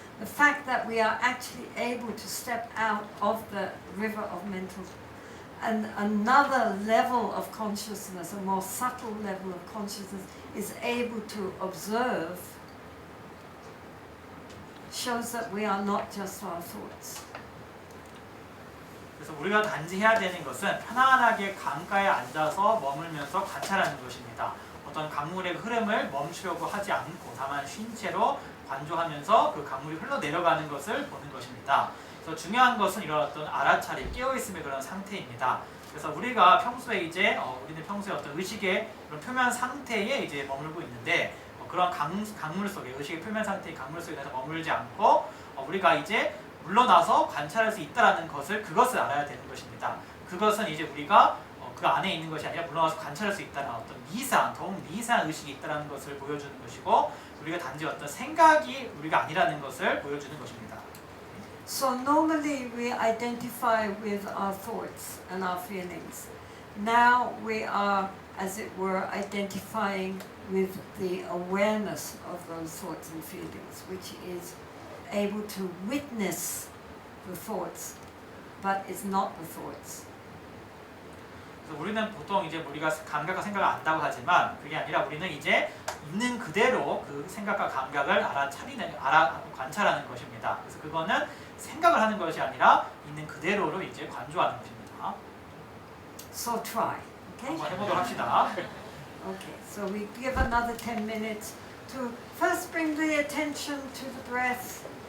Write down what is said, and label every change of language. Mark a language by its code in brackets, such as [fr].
[en] The fact that we are actually able to step out of the river of mental and another level of consciousness, a more subtle level of consciousness, is able to observe, shows that we are not just our thoughts. [ko] 그래서 우리가 단지 해야 되는 것은 편안하게 강가에 앉아서 머물면서 관찰하는 것입니다. 어떤 강물의 흐름을 멈추려고 하지 않고 다만 쉰 채로 관조하면서 그 강물이 흘러내려가는 것을 보는 것입니다. 그래서 중요한 것은 이런 어떤 알아차림, 깨어있음의 그런 상태입니다. 그래서 우리가 평소에 우리는 평소에 어떤 의식의 그런 표면 상태에 이제 머물고 있는데 그런 강물 속에 의식의 표면 상태의 강물 속에 머물지 않고 우리가 이제 물러나서 관찰할 수 있다라는 그것을 알아야 되는 것입니다. 그것은 이제 우리가 그 안에 있는 것이 아니라 물러나서 관찰할 수 있다는 어떤 더욱 미세한 의식이 있다는 것을 보여주는 것이고 우리가 단지 어떤 생각이 우리가 아니라는 것을 보여주는 것입니다. [en] So normally we identify with our thoughts and our feelings. Now we are, as it were, identifying with the awareness of those thoughts and feelings, which is able to witness the thoughts, but is not the thoughts. [ko] 그래서 우리는 보통 이제 우리가 감각과 생각을 안다고 하지만 그게 아니라 우리는 이제 있는 그대로 그 생각과 감각을 관찰하는 것입니다. 그래서 그거는 생각을 하는 것이 아니라 있는 그대로로 이제 관조하는 것입니다. [en] So try. Okay? [ko] 한번 해보도록 합시다. [en] Okay. So we give another 10 minutes to first bring the attention to the breath.